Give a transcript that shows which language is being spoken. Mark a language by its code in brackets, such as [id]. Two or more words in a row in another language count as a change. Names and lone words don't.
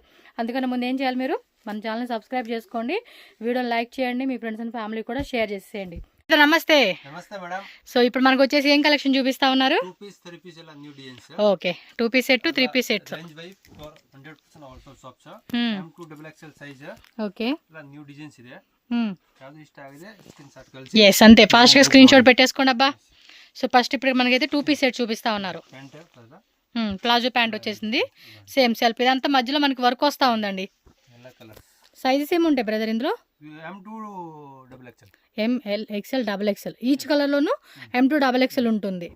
[te] అందుకని ముందు ఏం చేయాలి, మీరు మన ఛానల్ని సబ్స్క్రైబ్ చేసుకోండి, వీడియోని లైక్ చేయండి, మీ [en] friends and family [te] కూడా షేర్ చేసేయండి. నమస్తే. నమస్తే మేడం. సో ఇప్పుడు మనకు వచ్చేసి ఏం కలెక్షన్ చూపిస్తా ఉన్నారు? 2 పీస్ 3 పీస్ ఇలా [en] new designs. okay, 2 piece set 3 piece sets. range why 100% also shops. M2 XXL size. [te] ఓకే, ఇలా న్యూ డిజైన్స్ [kn] ಇದೆ. ಯಾವುದು ಇಷ್ಟ ಆಗಿದೆ [en] screen shot [kn] ಕಳಿಸಿ. [te] yes అంతే, ఫాస్ట్ గా [en] screen shot [te] పెట్టేసుకోండి అబ్బా. సో ఫస్ట్ ఇప్పుడు మనకైతే [en] 2 piece set [te] చూపిస్తా ఉన్నారు. ప్యాంట్ [en] palazzo pant [te] వచ్చేసింది, [en] same self. [te] ఇదంతా మధ్యలో మనకి వర్క్ వస్తా ఉందండి. ಎಲ್ಲ కలర్ సైజెస్ ఏమి ఉంటాయి బ్రదర్ ఇందులో? M2 XXL, ML XL XXL, ఈచ్ కలర్లోనూ M2 XXL ఉంటుంది.